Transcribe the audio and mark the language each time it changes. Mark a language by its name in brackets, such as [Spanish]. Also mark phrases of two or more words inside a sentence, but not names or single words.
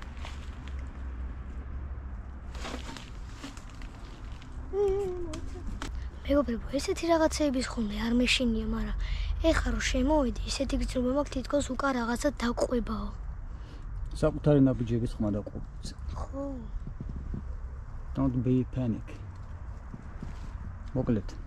[Georgian] მეგობრებო, ესეთი რაღაცეების ხონდა არ მეშინია, მაგრამ ეხლა რომ შემოვედი, ისეთი გრძნობა მაქვს თითქოს უკან რაღაცა დაყვებაო. საკუთარი ნაბიჯების ხმა დაყვება. ხო. [English] Don't be panic. [Georgian] მოკლედ.